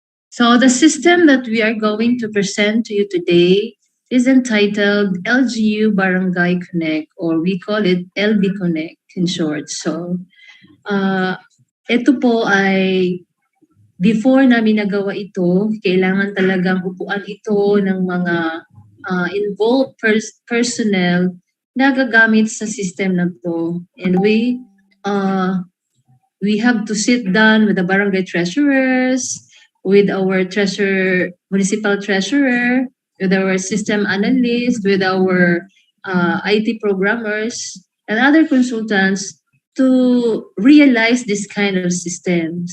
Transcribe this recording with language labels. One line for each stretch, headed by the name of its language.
English: So the system that we are going to present to you today is entitled LGU-Barangay Connect, or we call it LB Connect in short.
Filipino: So ito po ay before namin nagawa ito, kailangan talagang upuan ito ng mga
English: involved personnel
Filipino: na gagamit sa system na to.
English: And we have to sit down with the barangay treasurers, with our municipal treasurer, with our system analyst, with our IT programmers, and other consultants to realize this kind of system.